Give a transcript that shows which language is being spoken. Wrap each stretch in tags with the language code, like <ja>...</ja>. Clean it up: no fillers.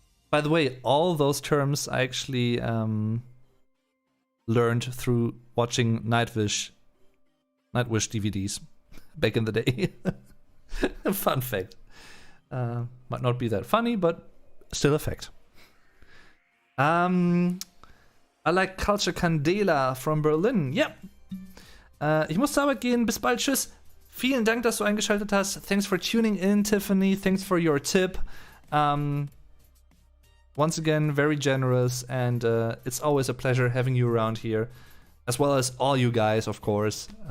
<en>By the way, all those terms I actually learned through watching Nightwish DVDs back in the day. Fun fact. Might not be that funny, but still a fact. I like Culture Candela from Berlin.</en> <de>Ja. Ich muss zur Arbeit gehen. Bis bald. Tschüss. Vielen Dank, dass du eingeschaltet hast.</de> <en>Thanks for tuning in, Tiffany. Thanks for your tip. Once again, very generous, and it's always a pleasure having you around here, as well as all you guys, of course.</en>